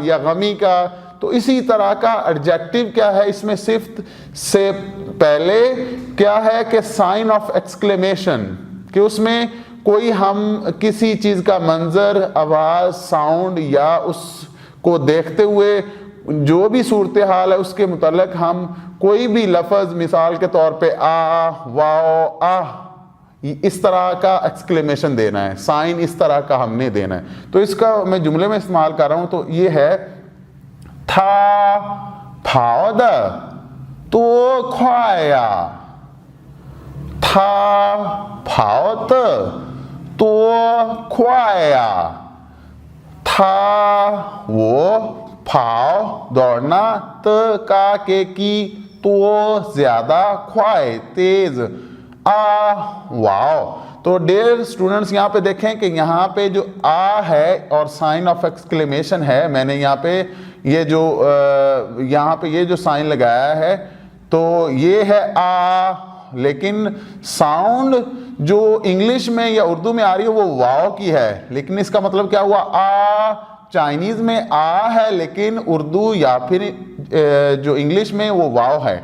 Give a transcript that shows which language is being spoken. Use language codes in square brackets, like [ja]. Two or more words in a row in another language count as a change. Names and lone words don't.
[ur] یا غمی کا، تو اسی طرح کا ایڈجیکٹو کیا ہے اس میں، صرف سے پہلے کیا ہے کہ [en] sign of exclamation, [ur] کہ اس میں کوئی ہم کسی چیز کا منظر، آواز، ساؤنڈ یا اس کو دیکھتے ہوئے جو بھی صورتحال ہے اس کے متعلق ہم کوئی بھی لفظ، مثال کے طور پہ آ، واؤ، آ، اس طرح کا ایکسکلیمیشن دینا ہے، سائن اس طرح کا ہم نے دینا ہے. تو اس کا میں جملے میں استعمال کر رہا ہوں، تو یہ ہے تھا [zh] 跑得多快呀，他跑得多快呀，他我跑 [ur] دوڑنا، ت کا کے کی، تو زیادہ،快 تیز، آ واؤ. तो [en] dear students [ur] یہاں پہ دیکھیں کہ یہاں پہ جو آ ہے اور [en] sign of exclamation [ur] ہے، میں نے یہاں پہ یہ جو یہاں پہ یہ جو سائن لگایا ہے، تو یہ ہے آ، لیکن ساؤنڈ جو انگلش میں یا اردو میں آ رہی ہے وہ واؤ کی ہے، لیکن اس کا مطلب کیا ہوا، آ چائنیز میں آ ہے لیکن اردو یا پھر جو انگلش میں وہ واؤ ہے.